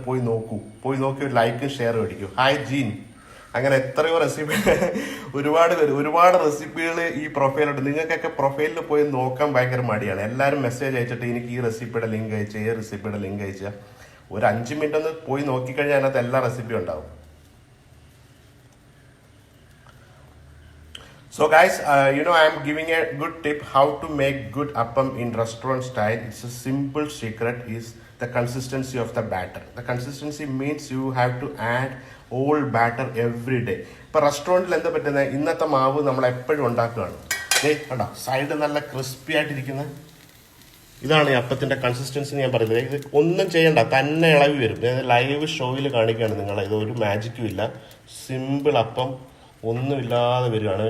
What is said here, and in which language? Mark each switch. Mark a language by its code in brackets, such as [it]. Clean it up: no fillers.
[ml] പോയി നോക്കി ഒരു ലൈക്കും ഷെയറും അടിക്കും. Hi gene. അങ്ങനെ എത്രയോ റെസിപ്പി, ഒരുപാട് റെസിപ്പികൾ ഈ പ്രൊഫൈലുണ്ട്. നിങ്ങൾക്കൊക്കെ പ്രൊഫൈലിൽ പോയി നോക്കാൻ ഭയങ്കര മടിയാണ്. എല്ലാവരും മെസ്സേജ് അയച്ചിട്ട് എനിക്ക് ഈ റെസിപ്പിയുടെ ലിങ്ക് അയച്ചാൽ, ഈ റെസിപ്പിയുടെ ലിങ്ക് അയച്ചാൽ, ഒരു 5 മിനിറ്റ് ഒന്ന് പോയി നോക്കിക്കഴിഞ്ഞാൽ അതിനകത്ത് എല്ലാ റെസിപ്പിയും ഉണ്ടാവും. [en] So guys, I am giving a good tip how to make good appam in restaurant style. It's a simple secret is the consistency of the batter. The consistency means you have to add old batter every day. [ml] ഇപ്പോൾ റെസ്റ്റോറൻറ്റിൽ എന്താ പറ്റുന്നത്, ഇന്നത്തെ മാവ് നമ്മൾ എപ്പോഴും ഉണ്ടാക്കുകയാണ്. കണ്ടോ, സൈഡ് നല്ല ക്രിസ്പി ആയിട്ടിരിക്കുന്ന, ഇതാണ് ഈ അപ്പത്തിൻ്റെ കൺസിസ്റ്റൻസി ഞാൻ പറയുന്നത്. ഇത് ഒന്നും ചെയ്യണ്ട, തന്നെ ഇളവി വരും. ലൈവ് ഷോയിൽ കാണിക്കുകയാണ് നിങ്ങളെ. ഇതൊരു മാജിക്കും ഇല്ല, സിമ്പിൾ അപ്പം, ഒന്നുമില്ലാതെ വരികയാണ്.